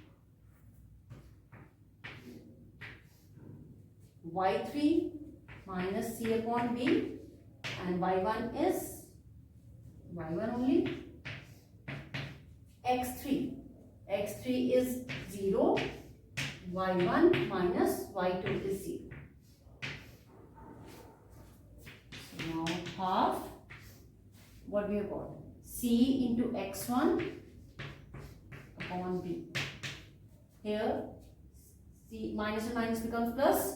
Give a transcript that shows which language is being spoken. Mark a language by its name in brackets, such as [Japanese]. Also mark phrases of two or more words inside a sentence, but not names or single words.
[English] y3 minus C upon B. And y1 is y1 only. x3. x3 is 0. y1 minus y2 is 0. So now half, what we have got? C into x1 upon B. Here C minus and minus becomes plus.